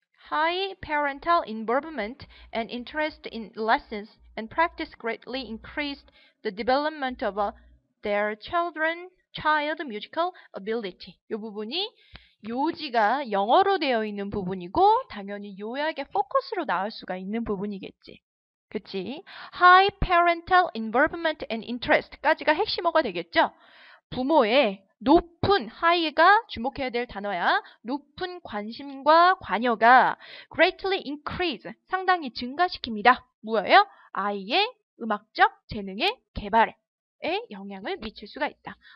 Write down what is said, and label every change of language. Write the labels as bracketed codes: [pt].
[en] High parental involvement and interest in lessons and practice greatly increased the development of their child musical ability. [ko] 이 부분이 요지가 영어로 되어 있는 부분이고 당연히 요약의 포커스로 나올 수가 있는 부분이겠지. 그치? [en] High parental involvement and interest [ko] 까지가 핵심어가 되겠죠? 부모의 높은 high가 주목해야 될 단어야. 높은 관심과 관여가 [en] greatly increase [ko] 상당히 증가시킵니다. 뭐예요? 아이의 음악적 재능의 개발에 영향을 미칠 수가 있다.